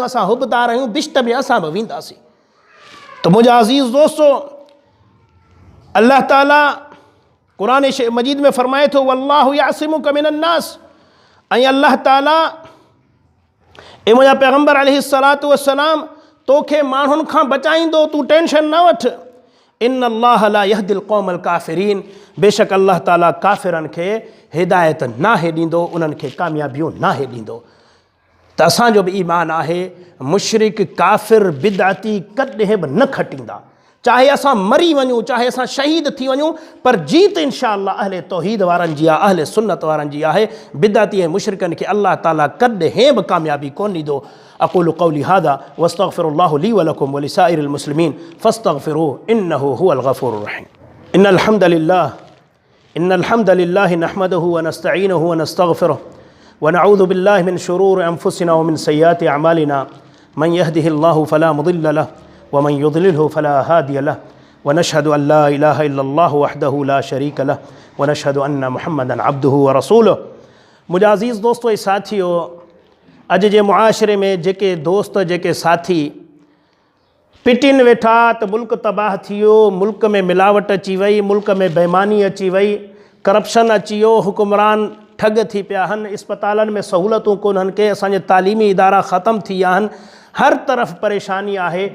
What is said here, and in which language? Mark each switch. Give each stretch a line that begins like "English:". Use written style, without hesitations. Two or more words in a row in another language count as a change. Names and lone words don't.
Sindhi: असां हुबदार आहियूं, बिश्त में असां बि वेंदासीं। त मुंहिंजा अज़ीज़ दोस्तो, अल्लाह ताला क़ुरान मजीद में फरमाए थो
Arabic: والله يعصمك من الناس.
Sindhi: ऐं अल्लाह ताला ए मुंहिंजा पैगम्बर
Arabic: عليه الصلاة والسلام
Sindhi: तोखे माण्हुनि खां बचाईंदो, तूं टेंशन न वठि।
Arabic: إن الله لا يهدي القوم الكافرين,
Sindhi: बेशक अल्लाह ताला काफ़िरनि खे हिदायत नाहे ॾींदो, उन्हनि खे कामयाबियूं नाहे ॾींदो। त असांजो बि ईमान आहे, मुशरिक काफ़िर बिदअती कॾहिं बि न खटींदा। चाहे असां मरी वञूं, चाहे असां शहीद थी वञूं, पर जीत इंशाअल्लाह अहले तौहीद वारनि जी आहे, अहले सुन्नत वारनि जी आहे। बिदअती ऐं मुशरिकनि खे अल्लाह ताला कॾहिं बि कामयाबी कोन ॾींदो।
Arabic: أقول قولي هذا وأستغفر الله لي ولكم ولسائر المسلمين فاستغفروه إنه هو الغفور الرحيم. إن الحمد لله نحمده ونستعينه ونستغفره ونعوذ بالله من شرور أنفسنا ومن سيئات أعمالنا من يهده الله فلا مضل له ومن يضلل فلا هادي له ونشهد أن لا إله إلا الله وحده لا شريك له ونشهد أن محمدا عبده ورسوله.
Sindhi: मुंहिंजा अज़ीज़ दोस्तो ऐं साथियो, अॼु जे मुआशिरे में जेके दोस्त, जेके साथी पिटिन वेठा त मुल्क तबाह थी वियो, मुल्क में मिलावट अची वई, मुल्क में बेईमानी अची वई, करप्शन अची वियो, हुकुमरान ठग थी पिया आहिनि, इस्पतालनि में सहूलतूं कोन्हनि के, असांजे तालीमी इदारा ख़तमु थी विया आहिनि, हर तरफ़ परेशानी आहे।